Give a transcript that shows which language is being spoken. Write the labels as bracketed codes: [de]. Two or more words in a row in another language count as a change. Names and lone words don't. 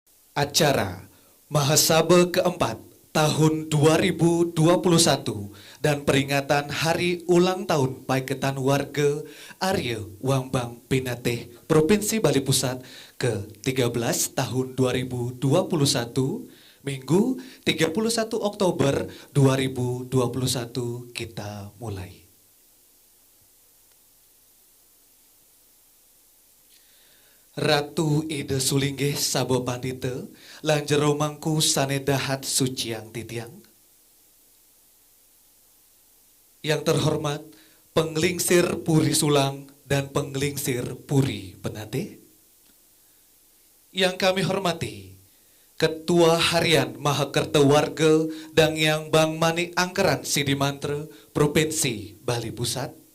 [id] Acara Mahasaba keempat tahun 2021 dan peringatan Hari Ulang Tahun Paiketan Warga Arya Wambang Pinateh Provinsi Bali Pusat ke-13 tahun 2021 Minggu 31 Oktober 2021 kita mulai. [ban] Ratu Ida Sulinggih Sabo Pandita lanjero mangku sanedahat suciang titiang. [id] Yang terhormat Penglingsir Puri Sulang dan Penglingsir Puri Penate. Yang kami hormati Ketua Harian Mahakerta Warga dan Yang Bang Manik Angkeran Sidimantra Provinsi Bali Pusat.